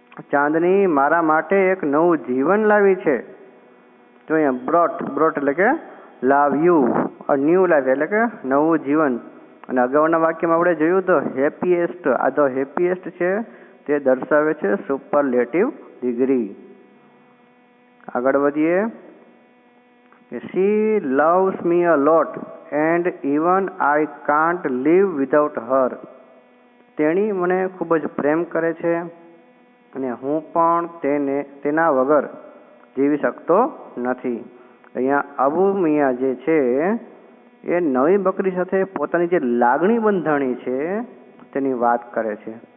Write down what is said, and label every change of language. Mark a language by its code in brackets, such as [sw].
[gu] ચાંદની મારા માટે એક નવું જીવન લાવી છે. જો અહીંયા બ્રોટ, બ્રોટ એટલે કે લાવ્યું, ન્યૂ લાઈફ એટલે કે નવું જીવન. અને અગાઉના વાક્યમાં આપણે જોયું તો હેપીએસ્ટ, આ ધ હેપીએસ્ટ છે તે દર્શાવે છે સુપરલેટિવ ડિગ્રી. આગળ વધીએ. [en] She loves me a lot and even I can't leave without her. [gu] તેણી મને ખૂબ જ પ્રેમ કરે છે અને હું પણ તેના વગર જીવી શકતો નથી. અહીંયા અબુ મિયા જે છે એ નવી બકરી સાથે પોતાની જે લાગણી બંધાણી છે તેની વાત કરે છે.